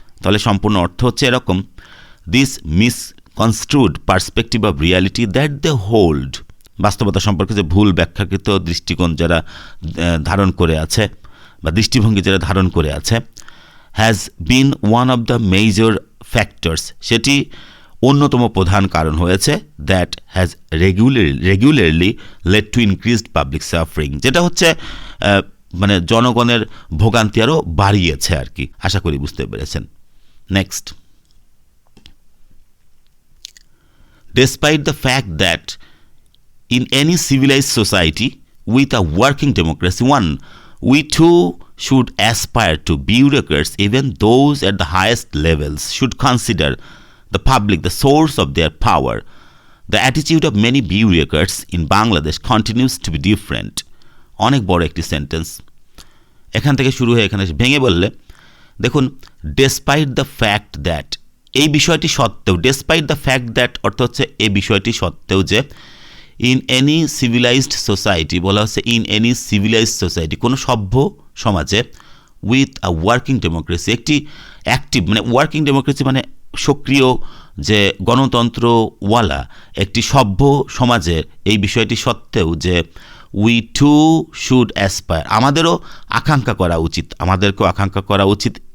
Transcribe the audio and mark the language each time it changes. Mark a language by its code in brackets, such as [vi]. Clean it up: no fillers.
[bn] তাহলে সম্পূর্ণ অর্থ হচ্ছে এরকম, [en] this misconstrued perspective of reality that they hold, [bn] বাস্তবতা সম্পর্কে যে ভুল ব্যাখ্যাকৃত দৃষ্টিকোণ যারা ধারণ করে আছে বা দৃষ্টিভঙ্গি যারা ধারণ করে আছে, [en] has been one of the major factors, [bn] সেটি অন্যতম প্রধান কারণ হয়েছে, [en] that has regularly led to increased public suffering, [bn] যেটা হচ্ছে মানে জনগণের ভোগান্তি আরও বাড়িয়েছে আর কি। আশা করি বুঝতে পেরেছেন। [en] Next, despite the fact that in any civilized society with a working democracy, we too should aspire to bureaucrats, even those at the highest levels should consider the public the source of their power. The attitude of many bureaucrats in Bangladesh continues to be different. [bn] অনেক বড় একটি sentence, এখান থেকে শুরু হয়ে এখানে ভেঙে বললে দেখুন, [en] despite the fact that, [bn] এই বিষয়টি সত্ত্বেও, ডেসপাইট দ্য ফ্যাক্ট দ্যাট অর্থ হচ্ছে এই বিষয়টি সত্ত্বেও যে, [en] in any civilized society, [bn] বলা হচ্ছে ইন এনি সিভিলাইজড সোসাইটি, কোনো সভ্য সমাজে, [en] with a working democracy, [bn] একটি অ্যাক্টিভ মানে ওয়ার্কিং ডেমোক্রেসি মানে সক্রিয় যে গণতন্ত্রওয়ালা একটি সভ্য সমাজের এই বিষয়টি সত্ত্বেও যে, [en] we too should aspire, [bn] আমাদেরও আকাঙ্ক্ষা করা উচিত, আমাদেরকেও আকাঙ্ক্ষা করা উচিত